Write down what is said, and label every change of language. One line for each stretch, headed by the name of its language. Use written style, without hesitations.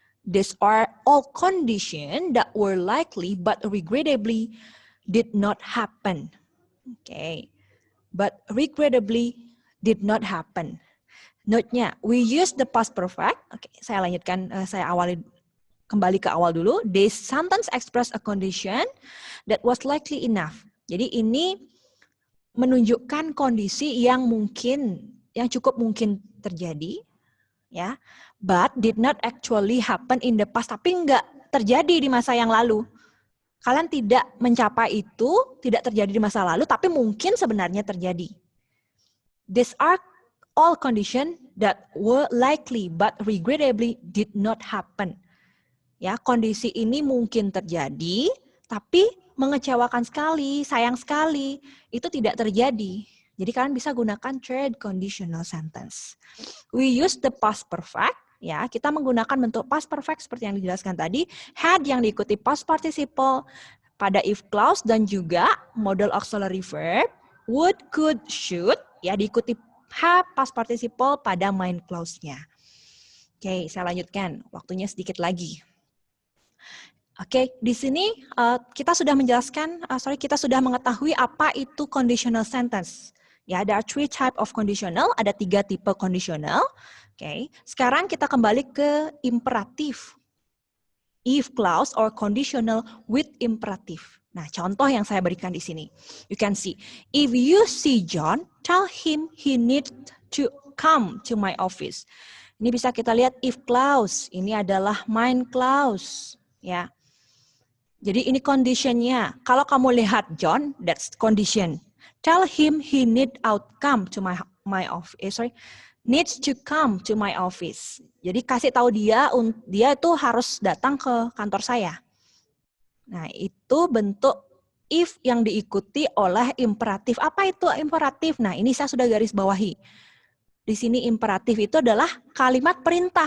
English: These are all conditions that were likely but regrettably did not happen. Okay, but regrettably did not happen. Note-nya, we use the past perfect.
Indonesian: Oke, saya lanjutkan, saya awali kembali ke awal dulu.
English: This sentence express a condition that was likely enough.
Indonesian: Jadi ini menunjukkan kondisi yang cukup mungkin terjadi, ya.
English: But did not actually happen in the past,
Indonesian: tapi nggak terjadi di masa yang lalu. Kalian tidak mencapai itu, tidak terjadi di masa lalu, tapi mungkin sebenarnya terjadi.
English: These are all conditions that were likely but regrettably did not happen.
Indonesian: Ya, kondisi ini mungkin terjadi, tapi mengecewakan sekali, sayang sekali, itu tidak terjadi. Jadi kalian bisa gunakan third conditional sentence.
English: We use the past perfect.
Indonesian: Ya, kita menggunakan bentuk past perfect seperti yang dijelaskan tadi, had yang diikuti past participle pada if clause dan juga modal auxiliary verb, would, could, should, ya diikuti have past participle pada main clause-nya. Oke, saya lanjutkan. Waktunya sedikit lagi. Oke, di sini kita sudah menjelaskan, kita sudah mengetahui apa itu conditional sentence.
English: Ya, there are 3 type of conditional,
Indonesian: ada 3 tipe conditional. Oke, sekarang kita kembali ke imperatif.
English: If clause or conditional with imperative.
Indonesian: Nah, contoh yang saya berikan di sini.
English: You can see, if you see John, tell him he needs to come to my office.
Indonesian: Ini bisa kita lihat if clause. Ini adalah main clause, ya. Jadi ini conditionnya. Kalau kamu lihat John,
English: that's condition. Tell him he come to my office. Needs to come to my office.
Indonesian: Jadi kasih tahu dia itu harus datang ke kantor saya. Nah, itu bentuk if yang diikuti oleh imperatif. Apa itu imperatif? Nah, ini saya sudah garis bawahi. Di sini imperatif itu adalah kalimat perintah.